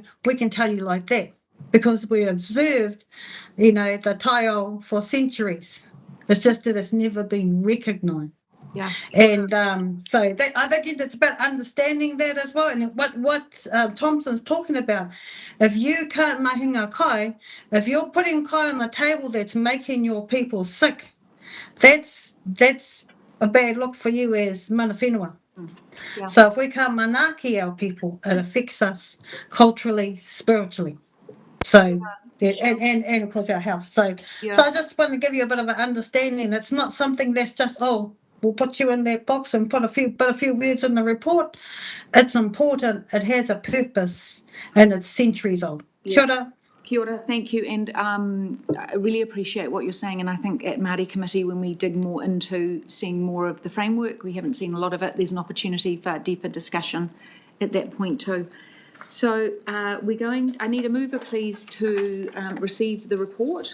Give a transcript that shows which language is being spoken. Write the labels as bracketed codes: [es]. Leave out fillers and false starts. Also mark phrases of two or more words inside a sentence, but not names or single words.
[en] We can tell you like that because we observed, the tile for centuries. It's just that it's never been recognised. Yeah. And so that I think it's about understanding that as well. And what Thompson's talking about, if you can't [mi] mahinga kai, [en] if you're putting kai on the table that's making your people sick, that's a bad look for you as [mi] mana whenua. [en] Yeah. So if we can't manaki our people, it affects us culturally, spiritually. So and of course our health. So I just want to give you a bit of an understanding. It's not something that's just we'll put you in that box and put a few words in the report. It's important. It has a purpose and it's centuries old. [mi] Kia ora. Kia ora, [en] thank you, and I really appreciate what you're saying, and I think at Māori Committee, when we dig more into seeing more of the framework, we haven't seen a lot of it, there's an opportunity for deeper discussion at that point too. So I need a mover, please, to receive the report.